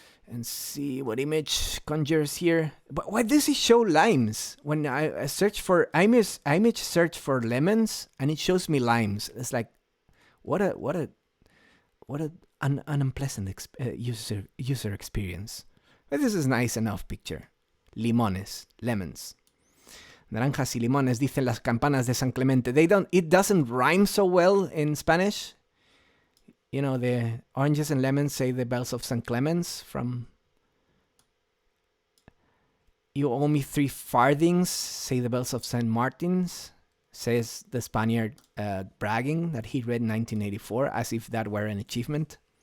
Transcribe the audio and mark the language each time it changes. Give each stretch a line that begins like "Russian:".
English: And see what image conjures here. But why does it show limes? When I search for image search for lemons, and it shows me limes. It's like, what an unpleasant user experience. But this is nice enough picture.
Spanish: Limones, lemons. Naranjas y limones, dicen las campanas de San Clemente.
English: It doesn't rhyme so well in Spanish. The oranges and lemons, say the bells of St. Clements from You owe me 3 farthings, say the bells of St. Martin's, says the Spaniard bragging that he read in 1984 as if that were an achievement.